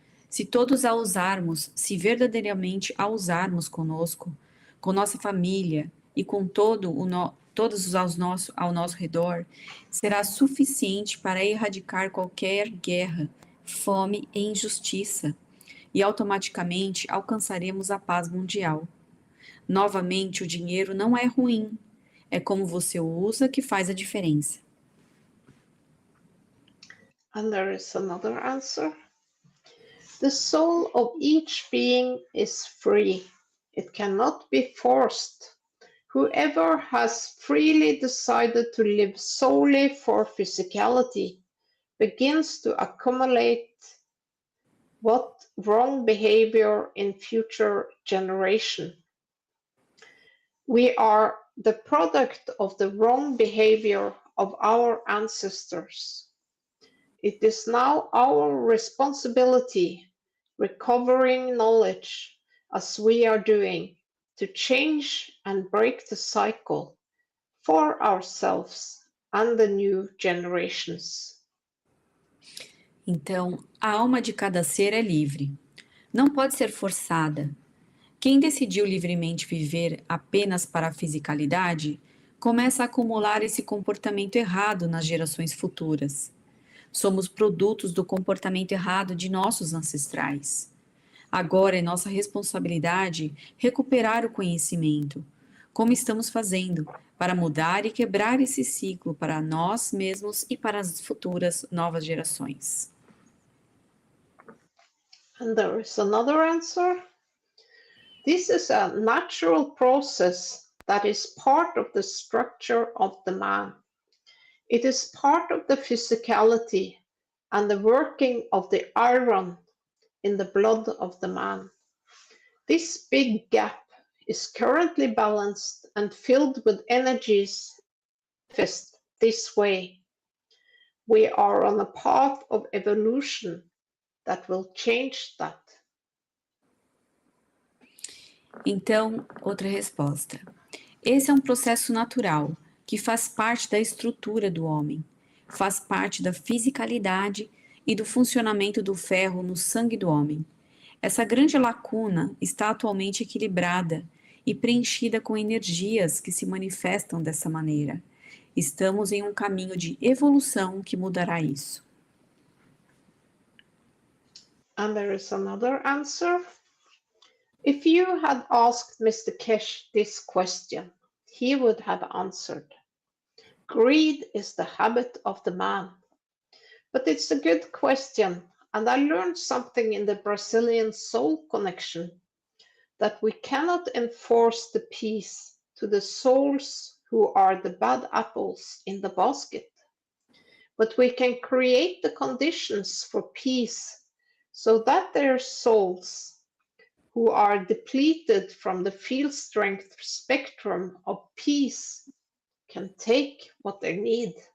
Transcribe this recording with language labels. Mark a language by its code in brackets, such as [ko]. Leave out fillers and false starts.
[pt] Se todos a usarmos, se verdadeiramente a usarmos conosco, com nossa família e com todos ao nosso redor, será suficiente para erradicar qualquer guerra, fome e injustiça, e automaticamente alcançaremos a paz mundial. Novamente, o dinheiro não é ruim, é como você o usa que faz a diferença. [en] And there is another answer. The soul of each being is free. It cannot be forced. Whoever has freely decided to live solely for physicality begins to accumulate what wrong behavior in future generation. We are the product of the wrong behavior of our ancestors. It is now our responsibility, recovering knowledge as we are doing, to change and break the cycle for ourselves and the new generations. [pt] Então, a alma de cada ser é livre. Não pode ser forçada. Quem decidiu livremente viver apenas para a fisicalidade, começa a acumular esse comportamento errado nas gerações futuras. Somos produtos do comportamento errado de nossos ancestrais. Agora é nossa responsabilidade recuperar o conhecimento, como estamos fazendo, para mudar e quebrar esse ciclo para nós mesmos e para as futuras novas gerações. [en] And there is another answer. This is a natural process that is part of the structure of the man. It is part of the physicality and the working of the iron in the blood of the man. This big gap is currently balanced and filled with energies manifest this way. We are on a path of evolution that will change that. [pt] Então, outra resposta. Esse é um processo natural que faz parte da estrutura do homem, faz parte da fisicalidade e do funcionamento do ferro no sangue do homem. Essa grande lacuna está atualmente equilibrada e preenchida com energias que se manifestam dessa maneira. Estamos em um caminho de evolução que mudará isso. [en] And there is another answer. If you had asked Mr. Keshe this question, he would have answered, greed is the habit of the man. But it's a good question, and I learned something in the Brazilian soul connection, that we cannot enforce the peace to the souls who are the bad apples in the basket, but we can create the conditions for peace so that their souls who are depleted from the field strength spectrum of peace can take what they need.